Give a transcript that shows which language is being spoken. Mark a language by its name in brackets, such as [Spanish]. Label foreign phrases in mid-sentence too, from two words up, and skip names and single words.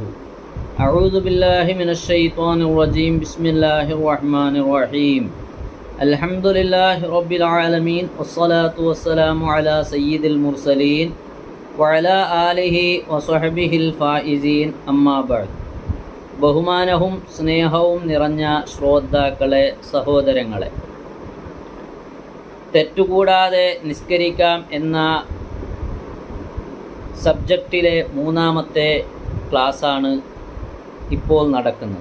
[Arabic] أعوذ بالله من الشيطان الرجيم. بسم الله الرحمن الرحيم. الحمد لله رب العالمين والصلاة والسلام على سيد المرسلين وعلى آله وصحبه الفائزين. أما بعد. [Malayalam] ബഹുമാനവും സ്നേഹവും നിറഞ്ഞ ശ്രോതാക്കളെ, സഹോദരങ്ങളെ, തെറ്റുകൂടാതെ നിസ്കരിക്കാം എന്ന സബ്ജക്റ്റിലെ മൂന്നാമത്തെ ക്ലാസ്സാണ് ഇപ്പോൾ നടക്കുന്നത്.